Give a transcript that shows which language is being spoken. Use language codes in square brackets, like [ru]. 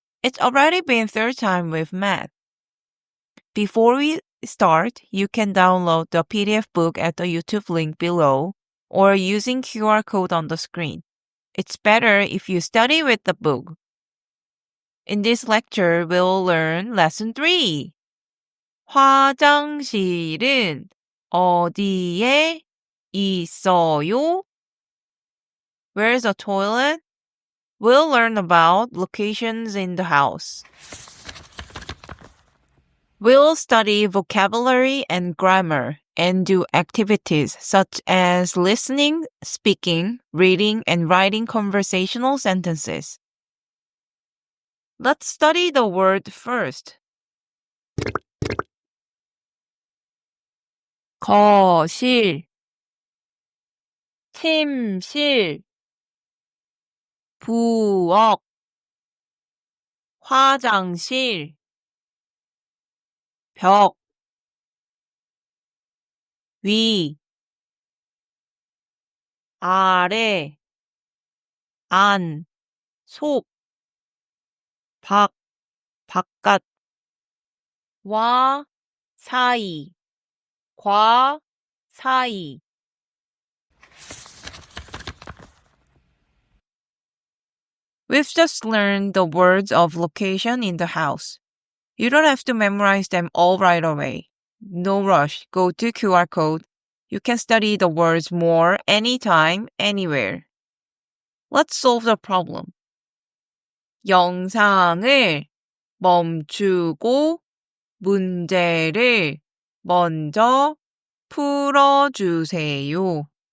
[en] It's already been third time with math. Before we start, you can download the PDF book at the YouTube link below or using QR code on the screen. It's better if you study with the book. In this lecture, we'll learn lesson 3. [ko] 화장실은 어디에 있어요? [en] Where's the toilet? We'll learn about locations in the house. We'll study vocabulary and grammar and do activities such as listening, speaking, reading, and writing conversational sentences. Let's study the word first. [ko] 거실, 침실, 부엌, 화장실, 벽, 위, 아래, 안, 속, 밖, 바깥, 와, 사이, 과, 사이. [en] We've just learned the words of location in the house. You don't have to memorize them all right away. No rush. Go to QR code. You can study the words more anytime, anywhere. Let's solve the problem. [ko] 영상을 멈추고 문제를 먼저 풀어주세요.